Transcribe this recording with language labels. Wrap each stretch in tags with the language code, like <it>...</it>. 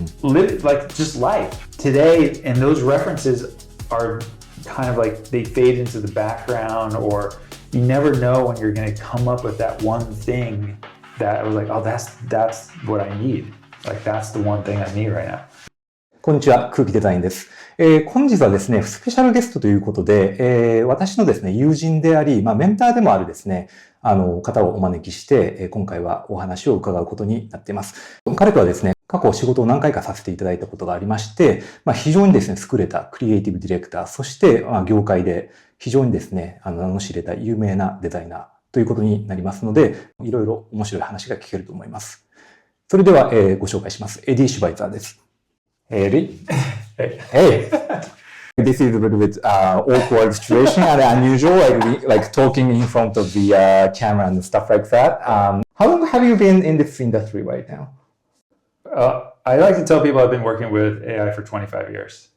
<en>Live like just life. Today, and those references are kind of like they fade into the background, or you never know when you're going to come up with that one thing that I was like, oh, that's what I need. Like that's the one thing I need right now.</en> <ja>こんにちは、空気デザインです。本日はですね、スペシャルゲストということで、私のですね、友人であり、メンターでもあるですね、方をお招きして、今回はお話を伺うことになっています。彼とはですね、過去仕事を何回かさせていただいたことがありまして、非常にですね、優れたクリエイティブディレクター、そして、業界で非常にですね、名の知れた有名なデザイナーということになりますので、いろいろ面白い話が聞けると思います。それでは、ご紹介します。エディ・シュバイザーです。</ja> <en>Eddie? Hey. This is a little bit awkward situation and unusual, like talking in front of the camera and stuff like that. How long have you been in this industry right now? I like to tell people I've been working with AI for 25 years.</en>